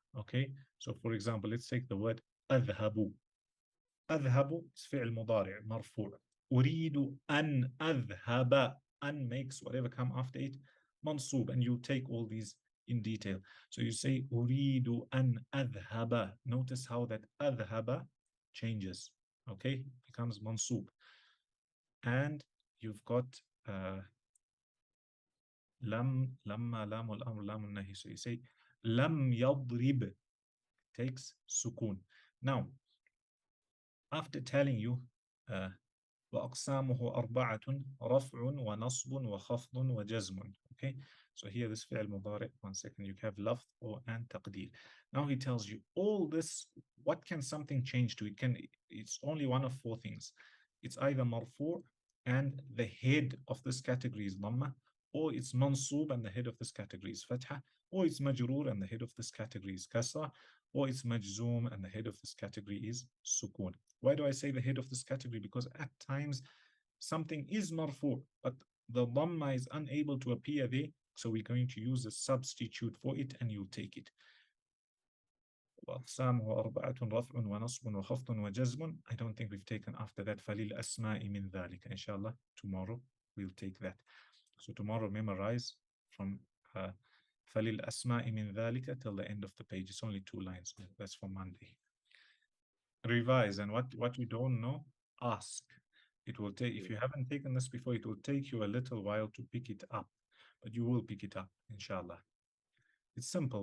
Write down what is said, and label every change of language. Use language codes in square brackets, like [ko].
[en] Okay, so for example, let's take the word أذهب. [ar] أذهب is فعل مضارع مرفوع. أريد أن أذهب. [en] أن makes whatever come after it mansub, and you take all these in detail. So you say [ar] أريد أن أذهب. [en] Notice how that أذهب changes. Okay, becomes mansub. And you've got [ar] لم, لما, لام الأمر, لام النهي. [en] So you say لم يضرب, takes sukun. Now, after telling you [ar] وأقسامه أربعة رفع ونصب وخفض وجزم. [en] Okay, so here this فعل مضارع, one second, you have لفظ and تقدير. Now he tells you all this, what can something change to? It's only one of four things. It's either مرفوع and the head of this category is ضمة, or it's mansub and the head of this category is fatha, or it's majroor and the head of this category is kasra, or it's majzoom and the head of this category is sukun. Why do I say the head of this category? Because at times something is marfu, but the dhamma is unable to appear there, so we're going to use a substitute for it and you take it. [ar] وأقسامه أربعة رفع ونصب وخفض وجزم. [en] I don't think we've taken after that [ar] فللأسماء من ذلك. [en] Inshallah, tomorrow we'll take that. So tomorrow memorize from [ar] فللأسماء من ذلك [en] till the end of the page. It's only 2 lines. That's for Monday. Revise, and what you don't know, ask. It will take, if you haven't taken this before, it will take you a little while to pick it up, but you will pick it up, inshallah. It's simple.